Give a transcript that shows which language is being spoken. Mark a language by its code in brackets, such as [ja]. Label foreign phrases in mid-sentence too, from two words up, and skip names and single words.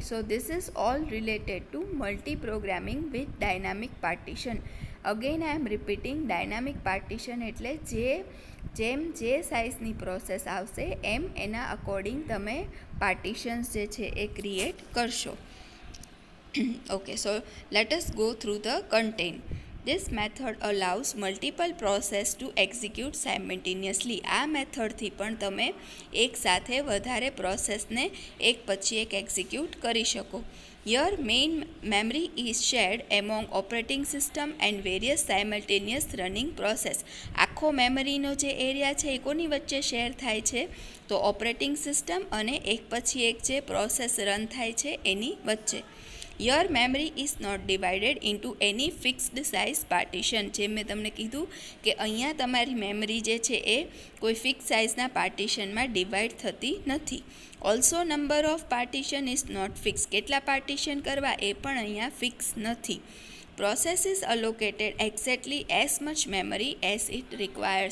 [en] So this is all related to multi programming with dynamic partition. Again I am repeating, dynamic partition [gu] એટલે જેમ જે સાઇઝની પ્રોસેસ આવશે એમ એના અકોર્ડિંગ તમે પાર્ટીશન્સ જે છે એ ક્રિએટ કરશો. [en] Okay, so let us go through the content. This method allows multiple process to execute simultaneously. [gu] આ મેથડથી પણ તમે એકસાથે વધારે પ્રોસેસને એક પછી એક એક્ઝિક્યુટ કરી શકો. [en] Your main memory is shared among operating system and various simultaneous running process. [gu] આખો મેમરીનો જે એરિયા છે એ કોની વચ્ચે શેર થાય છે? તો [en] operating system [gu] અને એક પછી એક જે પ્રોસેસ રન થાય છે એની વચ્ચે. [en] Your memory is not divided into any fixed size partition. [gu] જેમ મેં તમને કીધું કે અહીંયા તમારી મેમરી જે છે એ કોઈ ફિક્સ સાઇઝના પાર્ટીશનમાં ડિવાઈડ થતી નથી. [en] Also number of partition is not fix. [gu] કેટલા પાર્ટીશન કરવા એ પણ અહીંયા ફિક્સ નથી. [en] Process is allocated exactly as much memory as it requires.